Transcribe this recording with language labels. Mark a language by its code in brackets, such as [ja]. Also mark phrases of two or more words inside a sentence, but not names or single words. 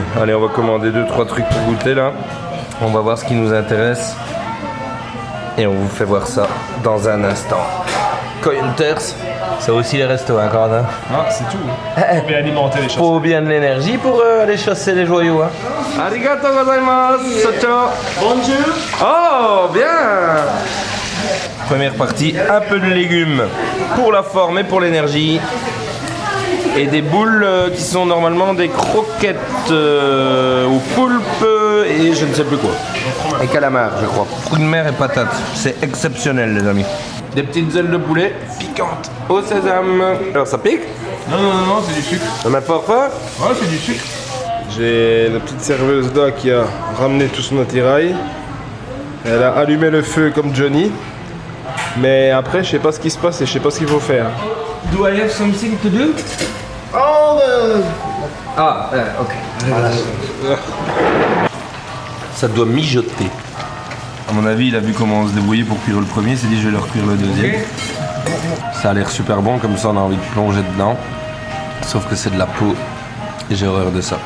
[fr] Allez, on va commander 2-3 trucs pour goûter là. On va voir ce qui nous intéresse. Et on vous fait voir ça dans un instant. Coyenters, c'est aussi les restos, hein, Corentin. Ah, c'est tout. Faut bien alimenter les choses. Faut bien de l'énergie pour aller chasser les joyaux. Hein. [ja] ありがとうございます, [fr] ciao. Bonjour. Oh, bien. Première partie, un peu de légumes pour la forme et pour l'énergie. Et des boules qui sont normalement des croquettes au poulpe et je ne sais plus quoi. Et calamar, je crois. Fruits de mer et patates. C'est exceptionnel, les amis. Des petites ailes de poulet piquantes au sésame. Alors, ça pique? Non, c'est du sucre. Ça met fort fort? Ouais, c'est du sucre. J'ai la petite serveuse là qui a ramené tout son attirail. Elle a allumé le feu comme Johnny. Mais après, je sais pas ce qui se passe et je sais pas ce qu'il faut faire. [en] Do I have something to do? Oh, [fr] Ah, ok. Ça doit mijoter. À mon avis, il a vu comment on se débrouillait pour cuire le premier, il s'est dit je vais leur cuire le deuxième. Ça a l'air super bon, comme ça on a envie de plonger dedans. Sauf que c'est de la peau et j'ai horreur de ça.